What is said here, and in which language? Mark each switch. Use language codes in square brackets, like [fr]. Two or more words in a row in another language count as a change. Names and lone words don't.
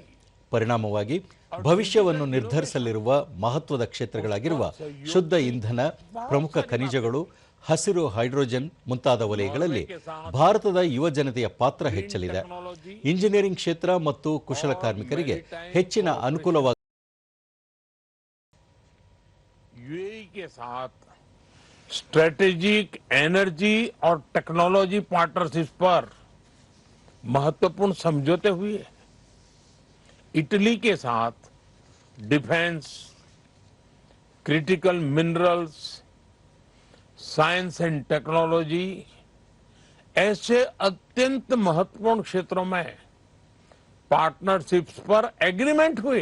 [kn] ಪರಿಣಾಮವಾಗಿ ಭವಿಷ್ಯವನ್ನು ನಿರ್ಧರಿಸಲಿರುವ ಮಹತ್ವದ ಕ್ಷೇತ್ರಗಳಾಗಿರುವ ಶುದ್ಧ ಇಂಧನ, ಪ್ರಮುಖ ಖನಿಜಗಳು, ಹಸಿರು ಹೈಡ್ರೋಜನ್ ಮುಂತಾದ ವಲಯಗಳಲ್ಲಿ ಭಾರತದ ಯುವ ಜನತೆಯ ಪಾತ್ರ ಹೆಚ್ಚಲಿದೆ. ಇಂಜಿನಿಯರಿಂಗ್ ಕ್ಷೇತ್ರ ಮತ್ತು ಕುಶಲ ಕಾರ್ಮಿಕರಿಗೆ ಹೆಚ್ಚಿನ ಅನುಕೂಲವಾಗಲಿದೆ. [hi] यूएई के साथ [en] strategic energy [hi] और [en] technology partnership [hi] पर महत्वपूर्ण समझौते हुए. इटली के साथ [en] defence, critical minerals, science and technology [hi] ऐसे अत्यंत महत्वपूर्ण क्षेत्रों में पार्टनरशिप्स पर एग्रीमेंट हुए.